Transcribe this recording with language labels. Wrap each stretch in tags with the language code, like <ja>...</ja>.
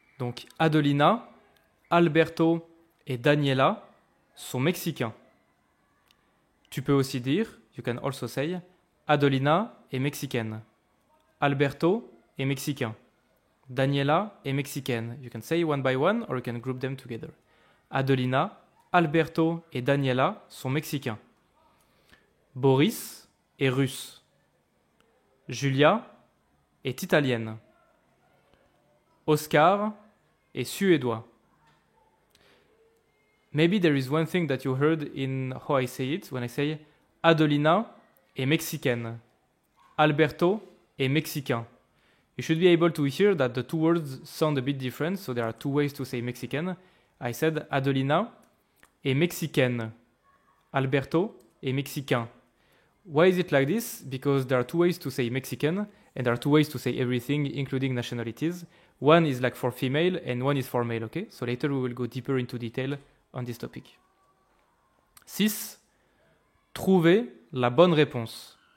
<fr>Donc Adelina, Alberto et Daniela sont mexicains. Tu peux aussi dire,</fr> <en>you can also say,</en> <fr>Adelina est mexicaine. Alberto est mexicain. Daniela est mexicaine.</fr> <en>You can say one by one or you can group them together.</en> <fr>Adelina, Alberto et Daniela sont mexicains. Boris est russe. Julia est italienne. Oscar est suédois.</fr> <en>Maybe there is one thing that you heard in how I say it when I say</en> <fr>Adelina est mexicaine. Alberto est mexicain.</fr> <en>You should be able to hear that the two words sound a bit different, so there are two ways to say Mexican. I said</en> <fr>Adelina est mexicaine. Alberto est mexicain.</fr> <en>Why is it like this? Because there are two ways to say Mexican, and there are two ways to say everything, including nationalities. One is like for female, and one is for male, okay? So later we will go deeper into detail on this topic. 6.</en> <fr>Trouver la bonne réponse.</fr>